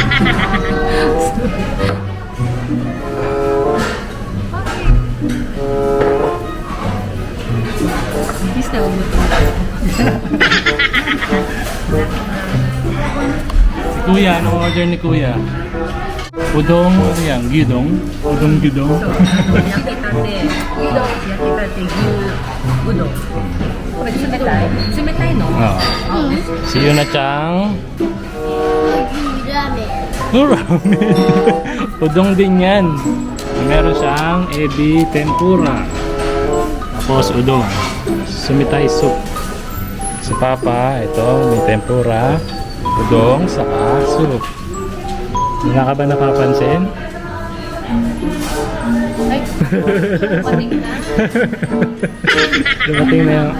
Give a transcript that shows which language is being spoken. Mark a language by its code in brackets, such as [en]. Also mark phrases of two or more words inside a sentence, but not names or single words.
[tl] Si Kuya, anong order ni Kuya? Udong, ano yan? Gyudong? Udong gyudong? [ja] 冷たいの Ah. [tl] Si Yuna-chan. Ramen. Oh, ramen. Udong din yan. Meron siyang ebi tempura. Tapos udong. Sumitay soup. Si Papa, ito, may tempura, udong, saka soup. Wala ka ba napapansin? Dumating na yung...